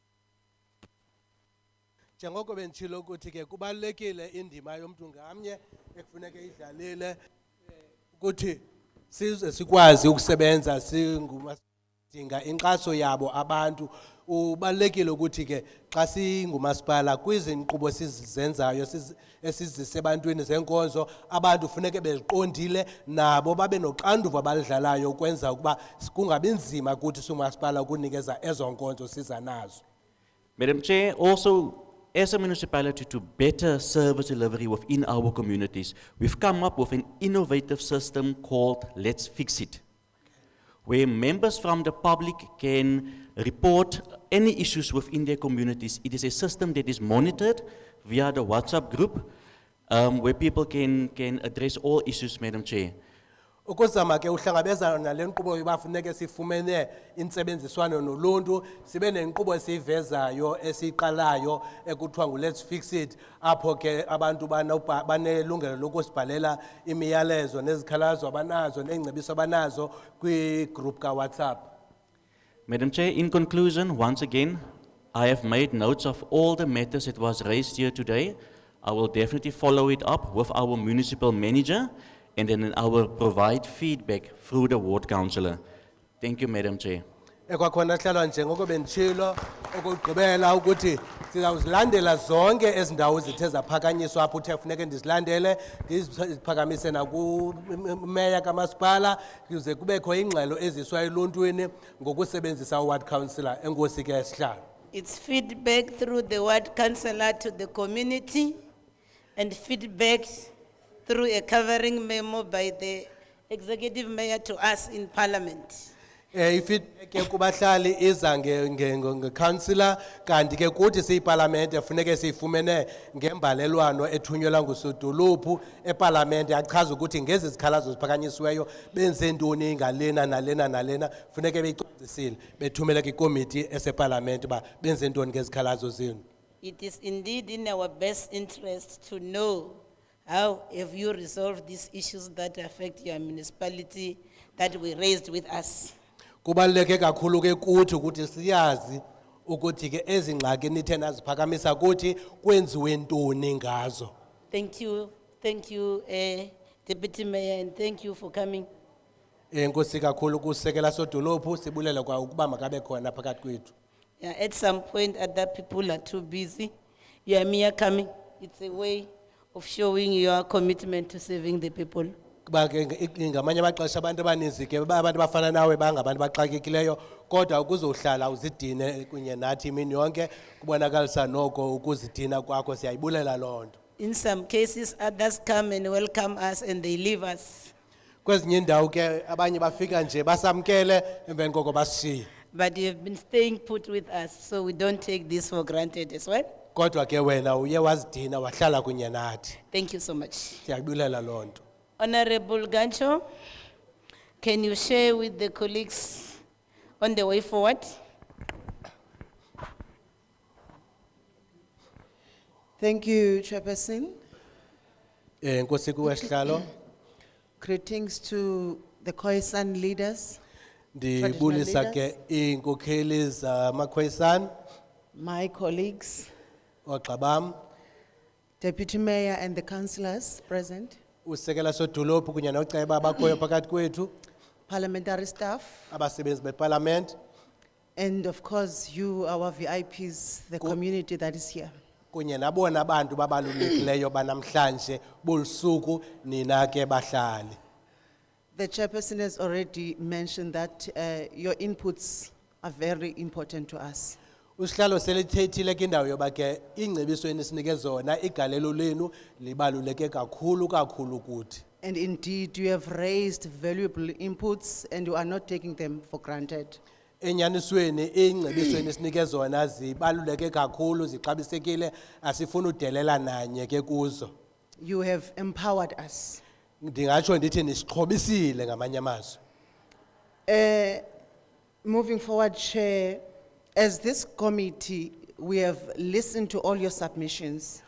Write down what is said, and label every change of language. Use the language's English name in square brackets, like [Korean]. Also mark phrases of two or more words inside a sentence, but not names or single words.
[Xhosa] Njengoko benditshilo ukuthi ke kubalulekile indima yomntu ngamnye ekufuneke idlalile ukuthi size sikwazi ukusebenza singumadinga inkxaso yabo abantu ubalulekile ukuthi ke xa singumasipala kwizinkqubo sizenzayo esizise ebantwini zenkonzo abantu funeke beziqondile nabo babe noxanduva abalidlalayo ukwenza ukuba kungabi nzima kuthi singumasipala ukunikeza ezo nkonzo siza nazo. [English] Madam Chair, also as a municipality to better service delivery within our communities, we've come up with an innovative system called Let's Fix It, where members from the public can report any issues within their communities. It is a system that is monitored via the WhatsApp group, where people can address all issues, Madam Chair. [Xhosa] Ukuzama ke uhlangabezana nale nkqubo yobafuneke sifumene intsebenziswano noluntu sibe nenkqubo esivezayo esiqalayo ekuthiwa ngu-Let's Fix It apho ke abantu banelungelo lokusibhalela imiyalezo nezikhalazo abanazo neengcebiso abanazo kwi-group ka-WhatsApp. [English] Madam Chair, in conclusion, once again, I have made notes of all the matters that was raised here today. I will definitely follow it up with our municipal manager, and then I will provide feedback through the ward councillor. Thank you, Madam Chair. [Xhosa] Ekwakhona hlalwa njengoko benditshilo okugqibela ukuthi sizawuzilandela zonke ezi ndawo zithe zaphakanyiswa apho uthe funeke ndizilandele ndiziphakamise nakumeya kamasipala kuze kubekho ingxelo eziswa eluntwini ngokusebenzisa [English] uward councillor. [Xhosa] Enkosi ke sihlalo. [English] It's feedback through the ward councillor to the community and feedback through a covering memo by the executive mayor to us in parliament. [Xhosa] Ifeedback ke kubahlali iza nge-councillor kanti ke kuthi siyiparlamente funeke siyifumene ngembalelwano ethunyelwa ngusodolophu eparlamente achaza ukuthi ngezi zikhalazo ziphakanyisiweyo benze ntoni ngalena nalena nalena funeke beyicwangcisile bethumele kwikomiti eseparlamente ba benze ntoni ngezikhalazo zenu. [English] It is indeed in our best interest to know how have you resolved these issues that affect your municipality that we raised with us. [Xhosa] Kubaluleke kakhulu ke kuthi ukuthi siyazi ukuthi ke ezi ngxaki nithe naziphakamisa kuthi kwenziwe ntoni ngazo. [English] Thank you, Deputy Mayor, and thank you for coming. [Xhosa] Enkosi kakhulu kusekela sodolophu sibulela kwa ukuba makabe khona phakathi kwethu. [English] Yeah, at some point other people are too busy. You are mere coming. It's a way of showing your commitment to serving the people. [Xhosa] Kuba ke ngamanye amaxesha abantu abaninzi ke abantu bafana nawe bangabantu baxakekileyo kodwa ukuzohlala uzidine kunye nathi imini yonke kubonakalisa noko ukuzidina kwakho siyayibulela loo nto. [English] In some cases, others come and welcome us and they leave us. [Xhosa] Kwezinye indawo ke abanye bafika nje basamkele emveni koko basishiye. [English] But you have been staying put with us, so we don't take this for granted as well. [Xhosa] Kodwa ke wena uye wazidina wahlala kunye nathi. [English] Thank you so much. [Xhosa] Siyayibulela loo nto. [English] Honorable Gancho, can you share with the colleagues on the way forward? Thank you, Chairperson. [Xhosa] Enkosi kuwe sihlalo. [English] Greetings to the Khoisan leaders, [Xhosa] Ndibulisa ke inkokheli zamaKhoisan, [English] my colleagues, [Xhosa] oxabam, [English] Deputy Mayor and the councillors present, [Xhosa] usekela sodolophu kunye noceba abakhoyo phakathi kwethu, [English] parliamentary staff, [Xhosa] abasebenzi beparlament, [English] and of course you, our VIPs, the community that is here. [Xhosa] kunye nabona abantu babalulekileyo banamhlanje bolusuku nina ke bahlali. [English] The chairperson has already mentioned that your inputs are very important to us. [Xhosa] Usihlalo selithethile ke indawo yoba ke ingcebiso enisinike zona igalelo lenu libaluleke kakhulu kuthi. [English] And indeed, you have raised valuable inputs and you are not taking them for granted. [Xhosa] Enyanisweni ingcebiso enisinike zona zibaluleke kakhulu zixabisekile asifuna udelela nanye ke kuzo. [English] You have empowered us. [Xhosa] Ndingatsho ndithi nisixhobisile ngamanye amazwi. [English] Moving forward, Chair, as this committee, we have listened to all your submissions.